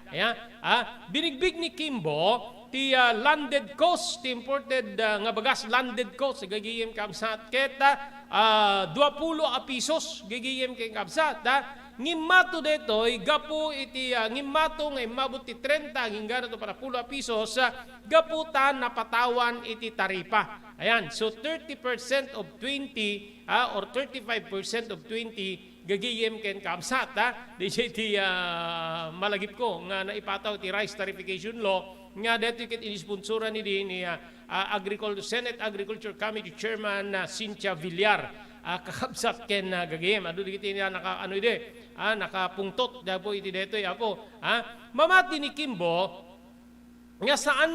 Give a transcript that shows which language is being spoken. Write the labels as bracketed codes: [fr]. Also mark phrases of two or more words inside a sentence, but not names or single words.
[ilo] Binigbig ni Kimbo ti [en] landed cost [ilo] ti imported nga bagas [en] landed cost [ilo] gagayem kabsat ket 20 pesos gagayem ken kabsat. Ngimmato detoy gapu iti ngimmato nga imabot ti 30 hingga to para 10 pesos gaputan napatawan iti taripa. Ayan, so [en] 30% of 20 or 35% of 20 [ilo] gagiyem ken kamsat DJ ti malagip ko nga naipataw ti rice tarification law nga dito ket inisponsora ni Senate Agriculture Committee Chairman Cynthia Villar. Kakabsat ken gagiyem adu digiti niya nakapungtot dapo iti detoy apo mamati ni Kimbo nga saan